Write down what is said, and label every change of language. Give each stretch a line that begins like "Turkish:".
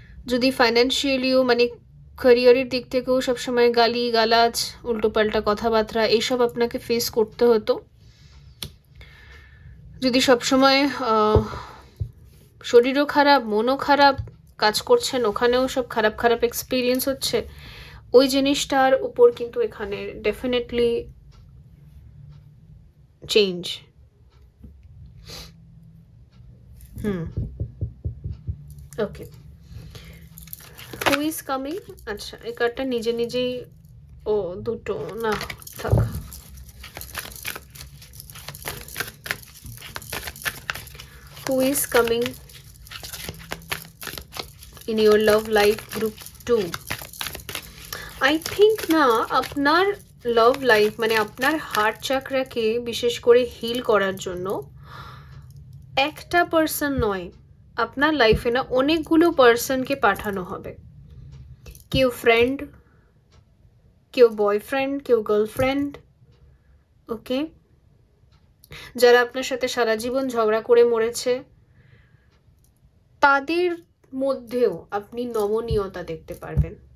Bangla: যদি ফাইন্যান্সিয়ালিও মানে ক্যারিয়ারের দিক থেকেও সবসময় গালি গালাজ, উল্টোপাল্টা কথাবার্তা এইসব আপনাকে ফেস করতে হতো, যদি সবসময় শরীরও খারাপ, মনও খারাপ, কাজ করছেন ওখানেও সব খারাপ খারাপ এক্সপিরিয়েন্স হচ্ছে, ওই জিনিসটার উপর কিন্তু এখানে definitely change. Okay,
English: Who is coming?
Bangla: আচ্ছা, এই কার্ডটা নিজে নিজেই, ও দুটো না থাক।
English: Who is coming in your love life group 2?
Bangla: I think না, আপনার লাভ লাইফ মানে আপনার হার্ট চাকরাকে বিশেষ করে হিল করার জন্য একটা পার্সন নয়, আপনার লাইফে না অনেকগুলো পার্সনকে পাঠানো হবে। কেউ ফ্রেন্ড, কেউ বয়ফ্রেন্ড, কেউ গার্লফ্রেন্ড, ওকে, যারা আপনার সাথে সারা জীবন ঝগড়া করে মরেছে, তাদের মধ্যেও আপনি নমনীয়তা দেখতে পারবেন।